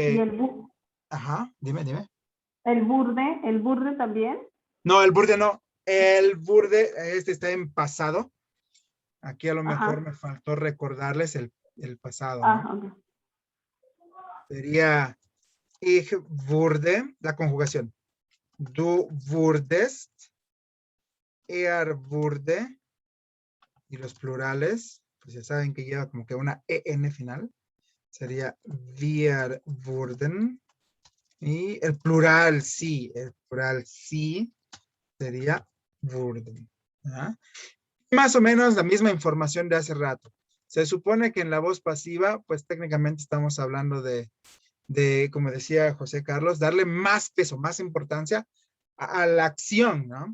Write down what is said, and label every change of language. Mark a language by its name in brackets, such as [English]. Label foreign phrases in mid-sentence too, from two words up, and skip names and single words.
[Spanish] que... Ajá, dime. el burde también. No, el burde no. El burde, este está en pasado. Aquí a lo mejor Ajá. me faltó recordarles el pasado, ¿no? Ajá. Ok. [German] Sería ich wurde, [Spanish] la conjugación. [German] Du wurdest, wurde, [Spanish] y los plurales, pues ya saben que lleva como que una en final. [German] Sería wir wurden. [Spanish] Y el plural sí sería wurden. ¿Ah? Más o menos la misma información de hace rato. Se supone que en la voz pasiva, pues técnicamente estamos hablando de como decía José Carlos, darle más peso, más importancia a la acción, ¿no?